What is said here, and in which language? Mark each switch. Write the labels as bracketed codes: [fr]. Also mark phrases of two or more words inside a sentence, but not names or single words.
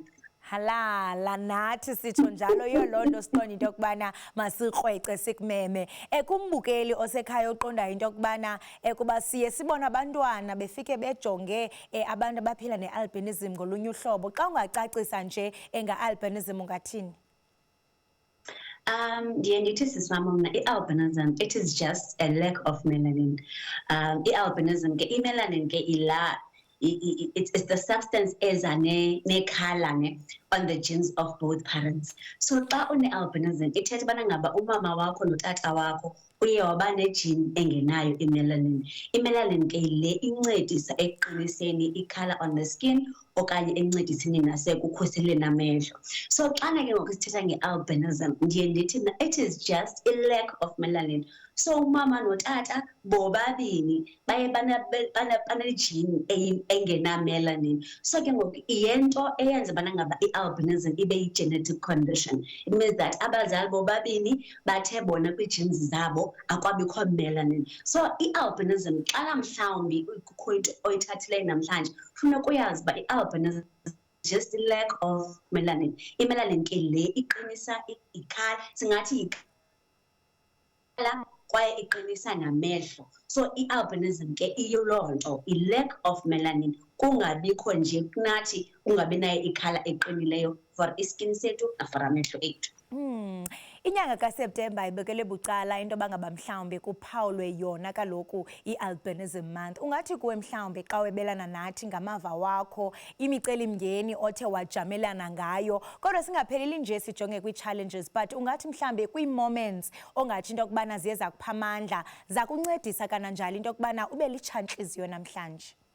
[xh] Halala nathi sitsho njalo yolonto siqonda into yokubana masikrwece sikumeme. Kumbukeli osekhaya oqonda into yokubana kuba siye sibona abantwana befike bejonge abantu abaphila nealbinism ngolunye uhlobo. Xa ungacacisa nje nga-albinism ungathini? Ndiye ndithi siswam mna i-albinism, [en] it is just a lack of melanin. [xh] I-albinism ke i-melanin ke [en] it's the substance [xh] eza ne-color [en] on the genes of both parents. [xh] So xa une-albinism ithetha ubana ngaba umama wakho notata wakho uye waba ne-gene engenayo i-melanin. I-melanin ke le incedisa ekuqiniseni i- [en] color on the skin [xh] okanye encediseni nasekukhuseleni amehlo. So xana ke ngoku sithetha nge-albinism ndiye ndithi [en] it is just a lack of melanin. [xh] So umama notata bobabini baye bane-gene engena-melanin. So ke ngoku yento eyenza ubana ngaba i-albinism ibe yi- [en] genetic condition. It means that [xh] abazali bobabini bathe bona kwi-genes zabo akwabikho melanin. So i-albinism xana mhlawumbi kukho into oyithathileyo namhlanje funeka uyazi uba i-albinism [en] just a lack of melanin. [xh] I-melanin ke le iqinisa ikhala, singathi ikhala kwaye iqinisa namehlo. So i-albinism ke iyiloo nto, [en] i-lack of melanin, [xh] kungabikho nje kunathi kungabi nayo ikhala eqinileyo for iskin sethu for amehlo ethu. Inyanga kaSeptemba ibekele bucala into bangaba mhlawumbe kuphawulwe yona kaloku i- [en] albinism month. [xh] Ungathi kuwe mhlawumbe xa webelana nathi ngamava wakho, imicelimngeni othe wajamelana ngayo, kodwa singapheleli nje sijonge kwi-challenges, but ungathi mhlawumbe kwii-moments ongathi into yokubana ziye zakupha amandla, zakuncedisa kananjalo into yokubana ube litshantliziyo namhlanje?